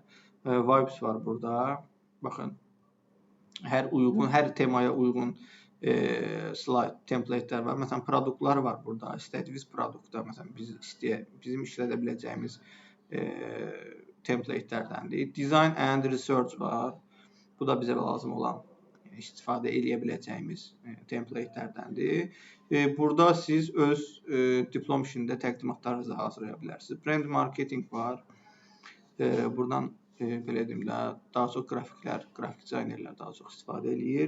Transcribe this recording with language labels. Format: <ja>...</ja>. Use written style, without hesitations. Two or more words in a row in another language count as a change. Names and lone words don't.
<az>Vibes var burada. Baxın, hər temaya uyğun slide, templatelər var. Məsələn, produktlar var burada. İstədiyiniz produktda, məsələn, bizim işlədə biləcəyimiz templatelərdəndir. Design and Research var. Bu da bizə lazım olan, istifadə eləyə biləcəyimiz templatelərdəndir. Burada siz öz diplom işində təqdimatlarınızı hazırlaya bilərsiniz. Brand Marketing var. Buradan belə deyim də, daha çox qrafiklər, qrafik dizaynerlər daha çox istifadə eləyir.</az>